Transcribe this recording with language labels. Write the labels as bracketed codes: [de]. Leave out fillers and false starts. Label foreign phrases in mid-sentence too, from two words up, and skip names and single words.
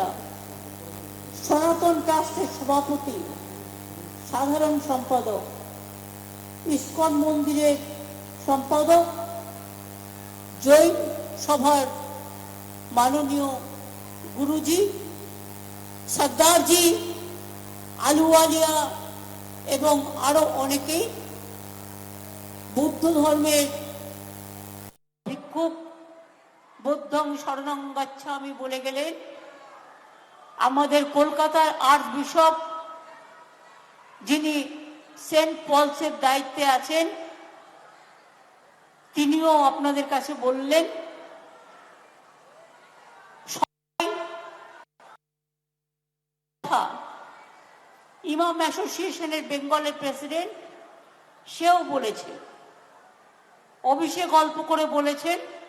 [bn] সনাতন ট্রাস্টের সভাপতি, সাধারণ সম্পাদক, ইসকন মন্দিরের সম্পাদক, জৈন সভার মাননীয় গুরুজি, সর্দারজি, আলুওয়ালিয়া এবং আরো অনেকেই, বুদ্ধ ধর্মের ভিক্ষুক, [pi] বুদ্ধং শরণং গচ্ছামি [bn] বলে গেলেন আমাদের কলকাতার আর্চ বিশপ, যিনি সেন্ট পলসের দায়িত্বে আছেন, তিনিও আপনাদের কাছে বললেন। ইমাম অ্যাসোসিয়েশনের বেঙ্গলের প্রেসিডেন্ট, সেও বলেছে, অভিষেক গল্প করে বলেছেন।